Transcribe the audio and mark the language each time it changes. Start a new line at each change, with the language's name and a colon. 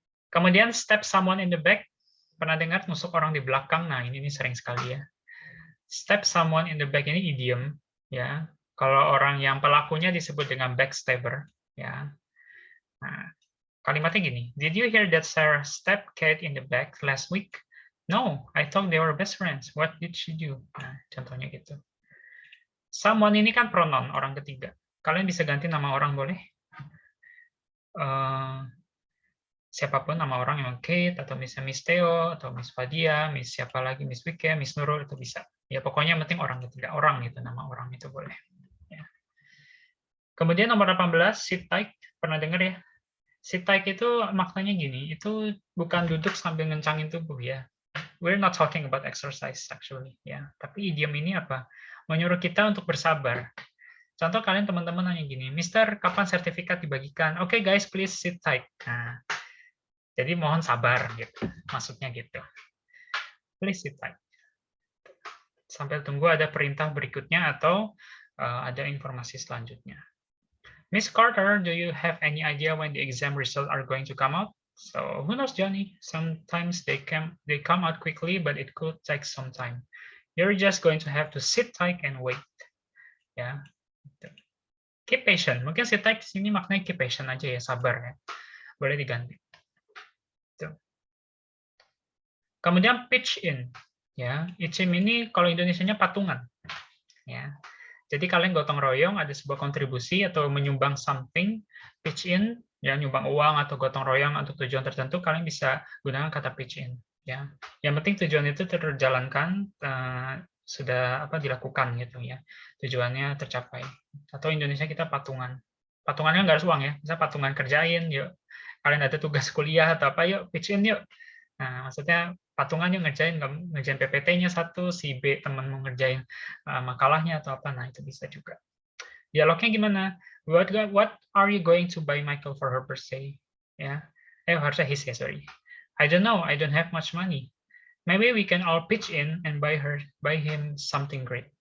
Indonesian: Kemudian
English: step someone in the back.
Indonesian: Pernah dengar nusuk orang di belakang? Nah, ini sering sekali ya.
English: Step someone in the back
Indonesian: ini idiom ya. Kalau orang yang pelakunya disebut dengan backstabber ya. Nah, kalimatnya gini.
English: Did you hear that Sarah stabbed Kate in the back last week? No, I thought they were best friends. What did she do?
Indonesian: Nah, contohnya gitu. Someone ini kan pronoun orang ketiga. Kalian bisa ganti nama orang boleh? Siapapun nama orang yang Kate, atau misalnya Miss Theo, atau Miss Fadia, Miss siapa lagi, Miss Wike, Miss Nurul, itu bisa. Ya pokoknya yang penting orang ketiga, orang gitu, nama orang itu boleh. Ya. Kemudian nomor 18, sit tight, pernah dengar ya? Sit tight itu maknanya gini, itu bukan duduk sambil ngencangin tubuh ya.
English: We're not talking about exercise actually
Indonesian: ya. Tapi idiom ini apa? Menyuruh kita untuk bersabar. Contoh kalian teman-teman nanya gini, Mister, kapan sertifikat dibagikan?
English: Oke guys, please sit tight.
Indonesian: Nah, jadi mohon sabar gitu. Maksudnya gitu.
English: Please sit tight.
Indonesian: Sampai tunggu ada perintah berikutnya atau ada informasi selanjutnya.
English: Miss Carter, do you have any idea when the exam results are going to come out? So who knows, Johnny? Sometimes they come out quickly, but it could take some time. You're just going to have to sit tight and wait.
Indonesian: Ya.
English: Keep patient.
Indonesian: Mungkin sit tight di sini maknanya
English: keep patient
Indonesian: aja ya, sabar ya. Boleh diganti. Kemudian pitch in. Ya, pitch-in ini kalau Indonesianya patungan. Ya. Jadi kalian gotong royong ada sebuah kontribusi atau menyumbang something, pitch in, ya nyumbang uang atau gotong royong untuk tujuan tertentu, kalian bisa gunakan kata pitch in. Ya, yang penting tujuan itu terjalankan, sudah dilakukan gitu ya, tujuannya tercapai. Atau Indonesia kita patungan. Patungannya nggak harus uang ya, bisa patungan kerjain, yuk kalian ada tugas kuliah atau apa, yuk pitch in yuk. Nah, maksudnya patungan yuk ngerjain PPT-nya satu, si B teman mau ngerjain makalahnya atau apa, nah itu bisa juga. Dialognya gimana?
English: What are you going to buy Michael for her birthday?
Indonesian: Ya, harusnya his ya,
English: sorry. I don't know, I don't have much money. Maybe we can all pitch in and buy him something great.